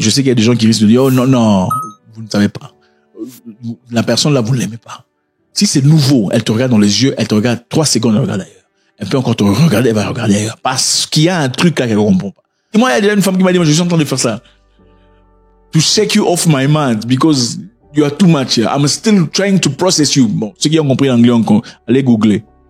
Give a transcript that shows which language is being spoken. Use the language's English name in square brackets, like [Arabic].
[French] Je sais qu'il y a des gens qui risquent de dire, oh non, vous ne savez pas. La personne là, vous ne l'aimez pas. Si c'est nouveau, elle te regarde dans les yeux, elle te regarde 3 secondes, elle regarde ailleurs. Elle peut encore te regarder, elle va regarder ailleurs. Parce qu'il y a un truc là qu'elle ne comprend pas. Et moi, il y a déjà une femme qui m'a dit, moi, je suis en train de faire ça. [English] To shake you off my mind because you are too much here. I'm still trying to process you. [French] Bon, ceux qui ont compris l'anglais, allez googler.